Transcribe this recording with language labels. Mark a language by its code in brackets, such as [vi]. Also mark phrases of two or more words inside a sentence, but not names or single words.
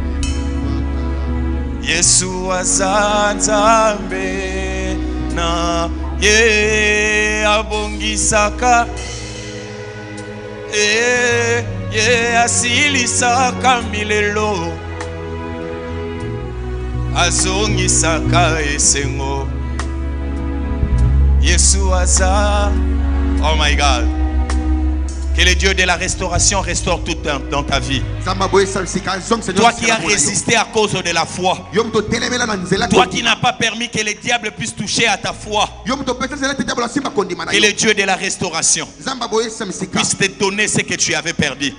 [ln] Yesu aza nzambe na ye abongisaka ye asilisaka milelo azongisaka esengo. Yesu aza. [en] Oh my God. [fr] Que le Dieu de la restauration restaure tout dans ta vie. Toi qui as résisté à cause de la foi. Toi qui n'as pas permis que le diable puisse toucher à ta foi. Que le Dieu de la restauration puisse te donner ce que tu avais perdu.